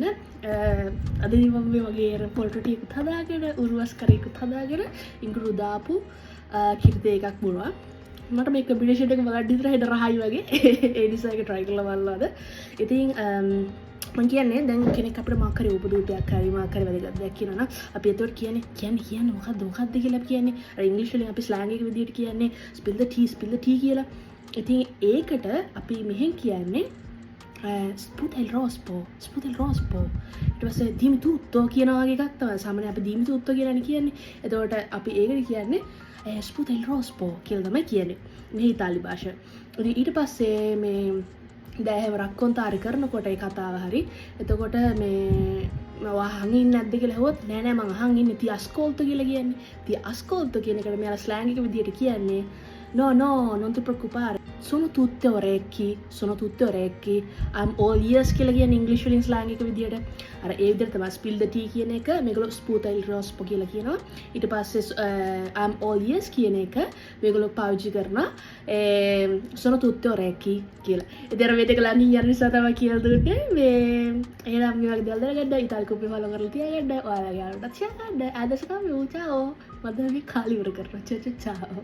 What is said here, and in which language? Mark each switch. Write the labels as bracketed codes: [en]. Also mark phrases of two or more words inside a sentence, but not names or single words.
[si] අද මම මේ වගේ පොල්ටු ටිකක් හදාගෙන උරුවස් කරේකුත් හදාගෙන ඉඟුරු දාපු කිරිතේ එකක් බුණා. මට මේ කම්බිනේෂන් එක වලට විතර හෙට රහයි වගේ. ඒ නිසා ඒක try කරලා බලලා අද. ඉතින් මං කියන්නේ දැන් කෙනෙක් අපිට මොකක් හරි උපදූපයක් හරි මොකක් හරි වැදගත් දෙයක් කියනවා නම් අපි ඒතකොට කියන්නේ මොකක්ද කියලා අපි කියන්නේ. අර ඉංග්‍රීසි වලින් අපි ස්ලැන්ග් එක විදිහට කියන්නේ [en] spill the tea [si] කියලා. ඉතින් ඒකට අපි මෙහෙන් කියන්නේ [it] sputa il rospo [si] ඊට පස්සේ [it] dimmi tutto [si] කියන වගේ එකක් තමයි. සාමාන්‍යයෙන් අපි [it] dimmi tutto [si] කියලානේ කියන්නේ. එතකොට අපි ඒකට කියන්නේ [it] sputa il rospo [si] කියලා තමයි කියන්නේ මේ ඉතාලි භාෂාව. ඉතින් ඊට පස්සේ මේ දැහැව රක්කොන්තාරි කරනකොට ඒ කතාව හරි එතකොට මේ මම අහන් ඉන්නේ නැද්ද කියලා ඇහුවොත් නෑ මං අහන් ඉන්නේ [it] ti ascolto [si] කියලා කියන්නේ. [it] ti ascolto [si] කියන එකට මෙයාලා ස්ලැන්ග් එක විදිහට කියන්නේ [it] no non ti preoccupare sono tutte orecchi [en] I'm all ears [si] කියලා කියන්නේ ඉංග්‍රීසි වලින් ස්ලැන්ග් එක විදිහට. අර ඒ විදිහට තමයි [en] spill the tea [si] කියන එක මේගොල්ලෝ [it] sputa il rospo [si] කියලා කියනවා. ඊට පස්සේ [en] I'm all ears [si] කියන එක මේගොල්ලෝ පාවිච්චි කරනවා [it] sono tutte orecchi [si] කියලා. ඉතින් අර වේදක ලන්නේ යන නිසා තමයි කියලා දුන්නේ මේ එහෙනම් මේ වගේ දේවල් දැනගන්න ඉතාලි කුප්පේ ෆලෝ කරලා තියාගන්න. ඔයාලගේ ආරම්භත් ෂෙයා කරන්න. ආදර්ශ කම චාෝ. මම මේ කාලි ඉවර කරනවා. චා